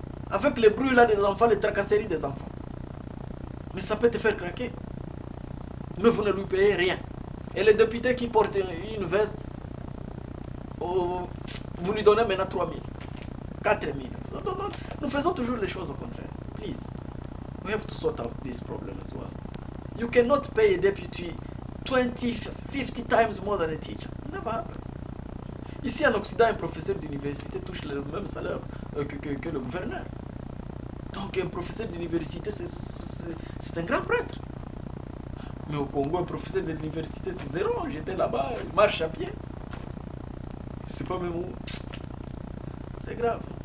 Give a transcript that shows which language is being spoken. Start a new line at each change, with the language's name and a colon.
French: Avec le bruit là des enfants, les tracasseries des enfants. Mais ça peut te faire craquer. Mais vous ne lui payez rien. Et le député qui porte une veste, vous lui donnez maintenant 3 000, 4 000. Nous faisons toujours les choses au contraire.
English: Please. We have to sort out this problem as well. You cannot pay a deputy 20, 50 times more than a teacher. Never happen.
French: Ici en Occident, un professeur d'université touche le même salaire que le gouverneur. Donc un professeur d'université, c'est un grand prêtre. Mais au Congo, un professeur d'université, c'est zéro. J'étais là-bas, il marche à pied. Je sais pas même où. C'est grave.